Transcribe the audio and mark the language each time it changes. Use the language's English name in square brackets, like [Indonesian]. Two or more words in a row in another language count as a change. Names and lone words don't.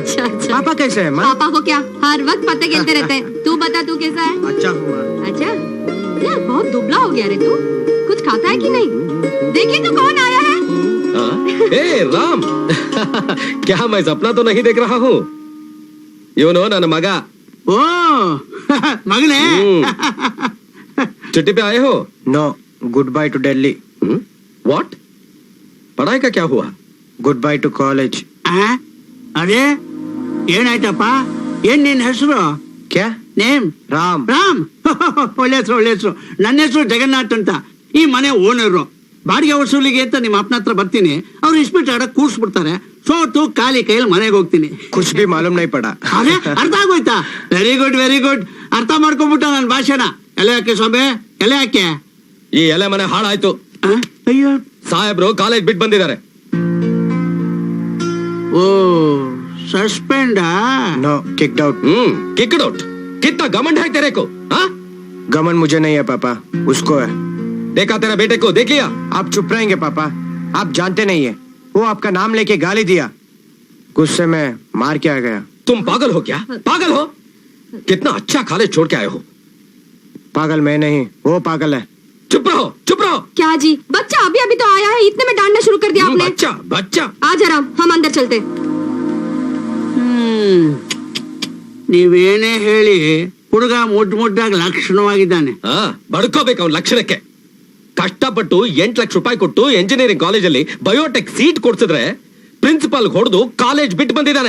[Hindi] अच्छा अच्छा। पापा कैसे है माँ? पापा को क्या, हर वक्त पत्ते खेलते रहते हैं। तू बता, तू कैसा है? अच्छा हूँ माँ। अच्छा यार, बहुत दुबला हो गया रे तू। कुछ खाता है कि नहीं? देखिए तो कौन आया है। ए राम क्या मैं सपना तो नहीं देख रहा हूँ? [Kannada] ಇವನು ನನ್ನ ಮಗ. ಓ ಮಗನೆ [Hindi] छुट्टी पे आए हो? [English] No, good bye to Delhi. [Hindi] व्हाट? पढ़ाई का क्या हुआ? [English] Good bye to college. [Kannada] अरे ಏನಾಯ್ತಪ್ಪ? ಏನ್ ನಿನ್ನ ಹೆಸರು? क्या? ನೇಮ್ राम। ರಾಮ್. ಒಳ್ಳೆ ಹೆಸರು. ನನ್ನ ಹೆಸರು ಜಗನ್ನಾಥ್ ಅಂತ. ಈ ಮನೆ ಓನರು. ಬಾಡಿಗೆ ವಸೂಲಿಗೆ ಅಂತ ನಿಮ್ಮ ಅಪ್ಪನ ಹತ್ರ ಬರ್ತೀನಿ. ಅವ್ರು ಇಸ್ಪಿಟ್ ಆಡಕ್ ಕೂರ್ಸ್ಬಿಡ್ತಾರೆ. ಸೋತು ಖಾಲಿ ಕೈಯಲ್ಲಿ ಮನೆಗೆ ಹೋಗ್ತೀನಿ. [Hindi] कुछ भी मालूम नहीं पड़ा। [Kannada] ಅರೆ ಅರ್ಥ ಆಗೋಯ್ತಾ? [English] very good. [Kannada] ಅರ್ಥ ಮಾಡ್ಕೊಂಡ್ಬಿಟ್ಟ ನನ್ನ ಭಾಷೆನ. ಎಲೆ ಹಾಕಿ ಸೊಬೆ, ಎಲೆ ಹಾಕಿ. ಈ ಎಲೆ ಮನೆ ಹಾಳಾಯ್ತು. ಅಯ್ಯೋ, ಸಾಹೇಬ್ರು ಕಾಲೇಜ್ ಬಿಟ್ಟು ಬಂದಿದ್ದಾರೆ. ಓ ಸಸ್ಪೆಂಡಾ? [English] No, kicked out. Kicked out? [Hindi] कितना घमंड है तेरे को? हाँ? गमन मुझे नहीं है पापा, उसको है। देखा तेरे बेटे को, देख लिया? आप चुप रहेंगे पापा? आप जानते नहीं है, वो आपका नाम लेके गाली दिया, गुस्से में मार के आ गया। तुम पागल हो क्या? पागल हो? कितना अच्छा कॉलेज छोड़ के आए हो। पागल मैं नहीं, वो पागल है। चुप रहो। क्या जी, बच्चा अभी अभी तो आया है, इतने में डांटना शुरू कर दिया आपने। बच्चा आ जा राम, हम अंदर चलते। [Kannada] ನೀವೇನೇ ಹೇಳಿ ಹುಡುಗ ಮುದ್ದಾಗಿ ಲಕ್ಷಣವಾಗಿದ್ದಾನೆ. ಬಡ್ಕೋಬೇಕು ಅವ್ನ ಲಕ್ಷಣಕ್ಕೆ. ಕಷ್ಟಪಟ್ಟು 8 ಲಕ್ಷ ರೂಪಾಯಿ ಕೊಟ್ಟು ಎಂಜಿನಿಯರಿಂಗ್ ಕಾಲೇಜಲ್ಲಿ ಬಯೋಟೆಕ್ ಸೀಟ್ ಕೊಡ್ಸಿದ್ರೆ ಪ್ರಿನ್ಸಿಪಾಲ್ ಹೊಡೆದು ಕಾಲೇಜ್ ಬಿಟ್ಟು ಬಂದಿದ್ದಾನೆ.